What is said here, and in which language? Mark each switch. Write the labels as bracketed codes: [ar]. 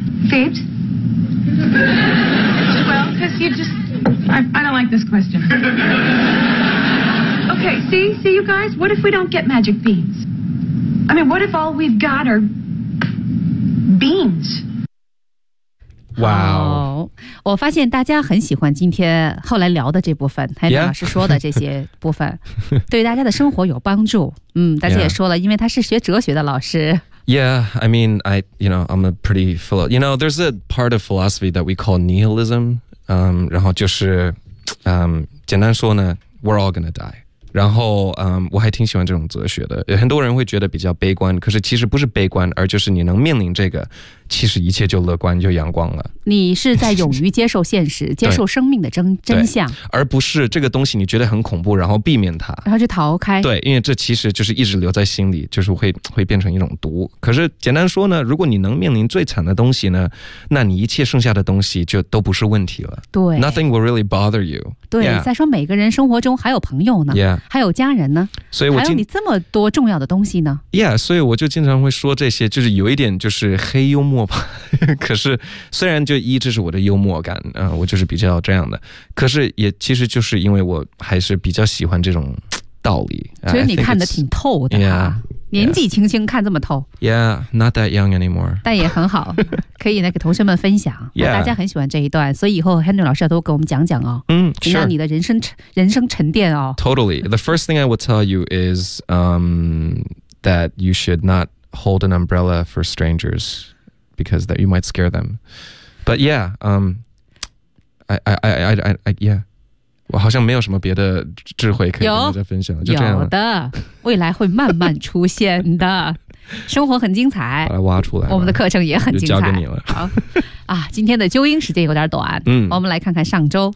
[en] Phoebes? Well, because you just... I don't like this question. Okay, see you guys? What if we don't get magic beans? I mean, what if all we've got are... Beans. Wow. [zh] 我发现大家很喜欢今天后来聊的这部分，还有老师说的这些部分、 [en] yeah. [zh] 对大家的生活有帮助。嗯，大家也说了、 [en] yeah. [zh] 因为他是学哲学的老师。 [en] Yeah, I mean, I'm a pretty philosopher. You know, there's a part of philosophy that we call nihilism. [zh] 然后就是简单说呢 [en] we're all gonna die. [zh] 然后我还挺喜欢这种哲学的，有很多人会觉得比较悲观，可是其实不是悲观，而就是你能面临这个，其实一切就乐观就阳光了。你是在勇于接受现实接受生命的 真相，而不是这个东西你觉得很恐怖然后避免它然后就逃开。对，因为这其实就是一直留在心里，就是 会变成一种毒。可是简单说呢，如果你能面临最惨的东西呢，那你一切剩下的东西就都不是问题了。对， [en] Nothing will really bother you。 [zh] 对、yeah. 再说每个人生活中还有朋友呢、 [en] yeah. [zh] 还有家人呢，所以我还有你这么多重要的东西呢。 yeah， 所以我就经常会说这些，就是有一点就是黑幽默吧。可是虽然就一直是我的幽默感、我就是比较这样的，可是也其实就是因为我还是比较喜欢这种道理。觉得你看得挺透的、 yeah. 年纪轻轻看这么透。 [en] Yeah, not that young anymore. [zh] 但也很好，可以呢给同学们分享。 [en] Yeah. [zh] 大家很喜欢这一段，所以以后 Henry 老师要多给我们讲讲哦。嗯，是。让你的人生沉淀哦。 [en] Totally. The first thing I would tell you is, that you should not hold an umbrella for strangers because that you might scare them. But yeah, I, yeah. [zh] 我好像没有什么别的智慧可以跟大家分享，就这样了。有的，未来会慢慢出现的。生活很精彩，把它挖出来。我们的课程也很精彩，就交给你了。好啊，今天的纠音时间有点短，我们来看看上周